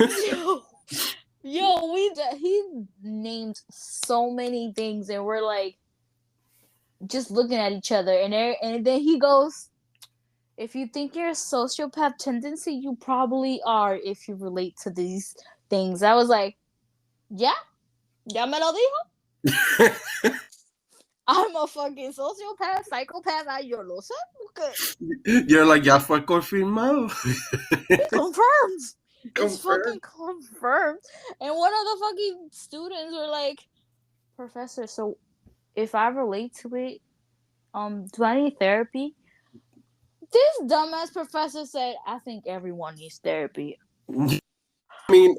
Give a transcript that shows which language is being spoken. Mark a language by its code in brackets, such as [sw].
[en] yo, yo, he named so many things, and we're like just looking at each other, and then he goes, "If you think you're a sociopath tendency, you probably are if you relate to these things." I was like, "Yeah, [es] ya me lo dijo. [en] I'm a fucking sociopath, psychopath. [es] Yo lo sé. [en] Okay. You're like, [es] ya fue confirmado. [en] Confirmed. It's Confirmed. fucking confirmed." And one of the fucking students were like, "Professor, so if I relate to it, do I need therapy?" This dumbass professor said, "I think everyone needs therapy." I mean,